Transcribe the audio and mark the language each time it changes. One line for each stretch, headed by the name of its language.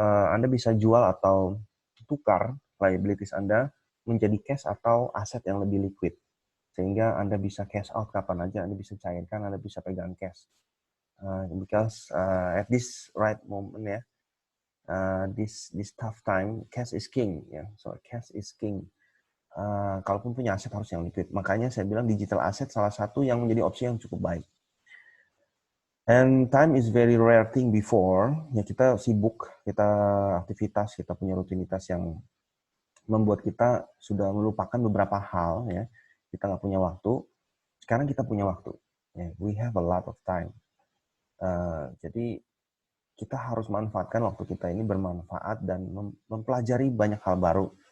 Indonesian: Anda bisa jual atau tukar liabilities Anda menjadi cash atau aset yang lebih liquid, sehingga Anda bisa cash out kapan aja, Anda bisa cairkan, Anda bisa pegang cash.
English: Because at this right moment ya, this tough time, cash is king ya. So cash is king.
Indonesian: Kalaupun punya aset harus yang liquid. Makanya saya bilang digital asset salah satu yang menjadi opsi yang cukup baik.
English: And time is very rare thing before.
Indonesian: Ya kita sibuk, kita aktivitas, kita punya rutinitas yang membuat kita sudah melupakan beberapa hal ya. Kita nggak punya waktu. Sekarang kita punya waktu.
English: Yeah, we have a lot of time.
Indonesian: Jadi kita harus manfaatkan waktu kita ini bermanfaat dan mempelajari banyak hal baru.